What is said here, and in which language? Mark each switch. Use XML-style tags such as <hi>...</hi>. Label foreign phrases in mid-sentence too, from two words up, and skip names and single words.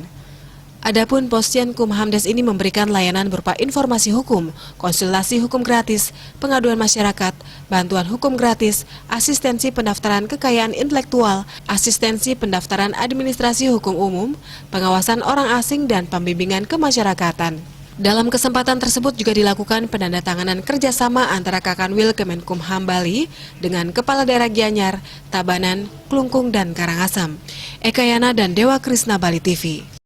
<id>Adapun Posyankum HAMDes ini memberikan layanan berupa informasi hukum, konsultasi hukum gratis, pengaduan masyarakat, bantuan hukum gratis, asistensi pendaftaran kekayaan intelektual, asistensi pendaftaran administrasi hukum umum, pengawasan orang asing, dan pembimbingan kemasyarakatan. Dalam kesempatan tersebut juga dilakukan penandatanganan kerjasama antara Kakanwil Kemenkumham Bali dengan Kepala Daerah Gianyar, Tabanan, Kelungkung, dan Karangasem. Eka Yana dan Dewa Krisna, Bali TV.</id>